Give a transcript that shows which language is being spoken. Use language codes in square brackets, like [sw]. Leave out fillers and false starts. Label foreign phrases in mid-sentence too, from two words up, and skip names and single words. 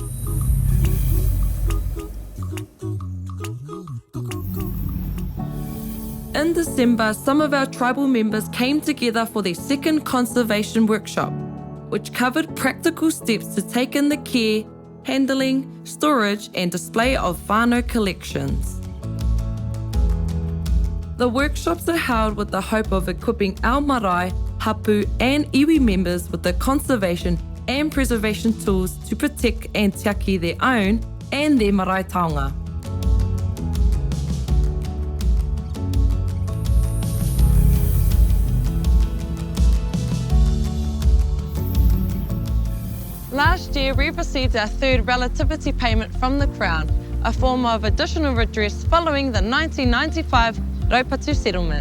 [en] In December, some of our tribal members came together for their second conservation workshop, which covered practical steps to take in the care, handling, storage and display of whānau collections. The workshops are held with the hope of equipping our marae, hapu and iwi members with the conservation and preservation tools to protect and tiaki their own and their [mi] marae taonga. [en] Last year, we received our third relativity payment from the Crown, a form of additional redress following the 1995 Raupatu settlement.